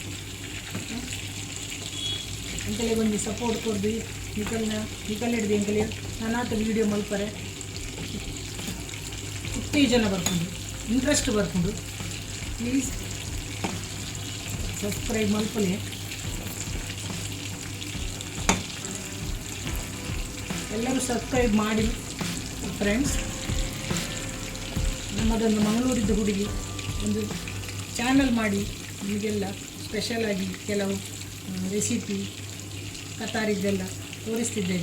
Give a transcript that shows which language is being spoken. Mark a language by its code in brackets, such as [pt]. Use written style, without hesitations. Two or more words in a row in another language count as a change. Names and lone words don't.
[tcy] ಎಂಕಲೆಗೆ ಒಂದು ಸಪೋರ್ಟ್ ಕೊಡ್ದು ನಿಕಲ್ ಹಿಡ್ದು ಎಂಕಲೆ ನಾನಾತ ವೀಡಿಯೋ ಮಲ್ಪರೆ ಉತ್ತೇಜನ ಬರ್ಕೊಂಡು ಇಂಟ್ರೆಸ್ಟ್ ಬರ್ಕೊಂಡು [en] please subscribe [tcy] ಮಲ್ಪಲೆ [kn] ಎಲ್ಲರೂ ಸಬ್ಸ್ಕ್ರೈಬ್ ಮಾಡಿ ಫ್ರೆಂಡ್ಸ್. ನಮ್ಮದೊಂದು ಮಂಗಳೂರಿದ್ದು ಹುಡುಗಿ ಒಂದು ಚಾನಲ್ ಮಾಡಿ ನಿಮಗೆಲ್ಲ ಸ್ಪೆಷಲಾಗಿ ಕೆಲವು ರೆಸಿಪಿ ಕತಾರಿದ್ದೆಲ್ಲ ತೋರಿಸ್ತಿದ್ದೇನೆ.